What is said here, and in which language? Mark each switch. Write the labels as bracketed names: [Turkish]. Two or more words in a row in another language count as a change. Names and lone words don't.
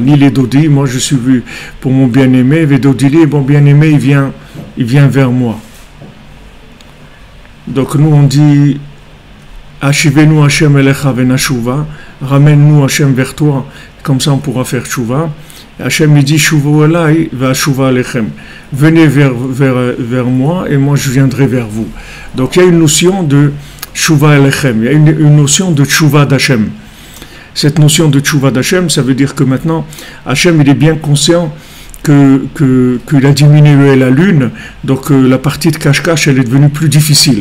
[Hebrew] אני לדודי, [French] moi je suis vu pour mon bien-aimé, les Dodi, mon bien-aimé il vient vers moi. Donc nous on dit [Hebrew] השיבנו ה' אליך ונשובה, [French] ramène-nous Hashem vers toi, comme ça on pourra faire tshuva. Hashem il dit [Hebrew] שובו אלי ואשובה אליכם, [French] venez vers moi et moi je viendrai vers vous. Donc il y a une notion de [Hebrew] שובה אליכם, [French] il y a une notion de tshuva d'Hashem. Cette notion de tshuva d'Hashem, ça veut dire que maintenant Hachem il est bien conscient qu'il a diminué la lune, donc la partie de cache-cache elle est devenue plus difficile.